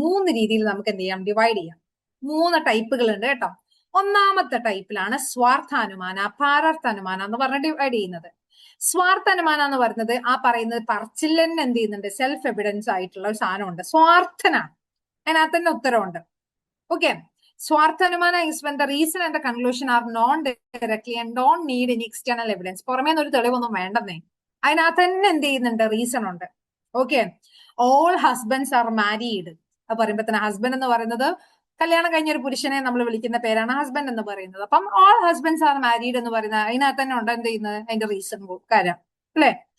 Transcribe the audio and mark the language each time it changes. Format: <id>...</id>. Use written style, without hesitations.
<ml>3 രീതിയിൽ നമുക്ക് എന്ത് ചെയ്യാം, ഡിവൈഡ് ചെയ്യാം. 3 ടൈപ്പുകൾ ഉണ്ട് കേട്ടോ. ഒന്നാമത്തെ ടൈപ്പിലാണ് സ്വാർത്ഥാനുമാന, പാരാർത്ഥാനുമാന എന്ന് പറഞ്ഞ് ഡിവൈഡ് ചെയ്യുന്നത്. സ്വാർത്ഥാനുമാന എന്ന് പറയുന്നത് ആ പറയുന്നത് പറച്ചില്ലന്നെ എന്ത് ചെയ്യുന്നുണ്ട്, സെൽഫ് എവിഡൻസ് ആയിട്ടുള്ള ഒരു സാധനമുണ്ട്. സ്വാർത്ഥനാണ്, അതിനകത്ത് തന്നെ ഉത്തരവുണ്ട്.</ml> <en>Okay, സ്വാർത്ഥാനുമാന is when the reason and the conclusion are known directly and don't need any external evidence.</en> <ml>പുറമേന്ന് ഒരു തെളിവൊന്നും വേണ്ടെന്നേ, അതിനകത്ത് തന്നെ എന്ത് ചെയ്യുന്നുണ്ട്, റീസൺ ഉണ്ട്. Okay,</ml> <en>All husbands are married.</en> <ml>അത് പറയുമ്പോ തന്നെ ഹസ്ബൻഡ് എന്ന് പറയുന്നത് കല്യാണം കഴിഞ്ഞ ഒരു പുരുഷനെ നമ്മൾ വിളിക്കുന്ന പേരാണ് ഹസ്ബൻഡ് എന്ന് പറയുന്നത്. അപ്പം</ml> <en>all husbands are married</en> <ml>എന്ന് പറയുന്നത് അതിനകത്ത് തന്നെ ഉണ്ട് എന്ത് ചെയ്യുന്നത്, അതിന്റെ റീസൺ കാര്യം അല്ലെ.</ml>